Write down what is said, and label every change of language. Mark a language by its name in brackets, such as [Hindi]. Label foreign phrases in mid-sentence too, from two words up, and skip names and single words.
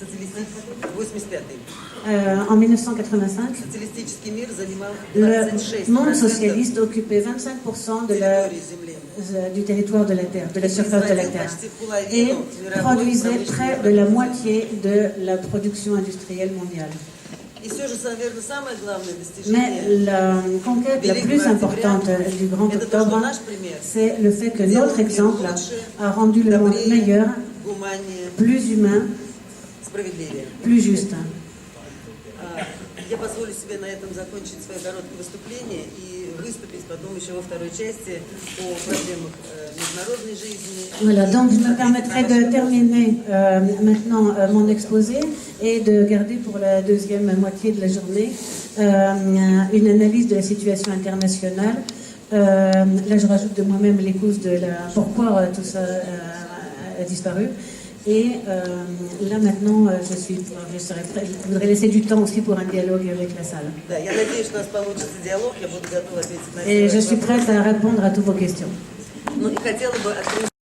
[French] En 1985, le monde socialiste occupait 25% du territoire de la Terre, de la surface de la Terre, et produisait près de la moitié de la production industrielle mondiale. Mais la conquête la plus importante du Grand Octobre, c'est le fait que notre exemple a rendu le monde meilleur, plus humain, plus juste. [Russian] Я позволю себе на этом закончить свое короткое выступление и выступить потом еще во второй части по проблемах международной жизни. [French] Voilà, donc je me permettrai de terminer maintenant mon exposé et de garder pour la deuxième moitié de la journée une analyse de la situation internationale. Là, je rajoute de moi-même les causes de pourquoi tout ça a disparu. Et là maintenant, je voudrais laisser du temps aussi pour un dialogue avec la salle. Et je suis prête à répondre à toutes vos questions. [Russian] Ну и хотела бы открыть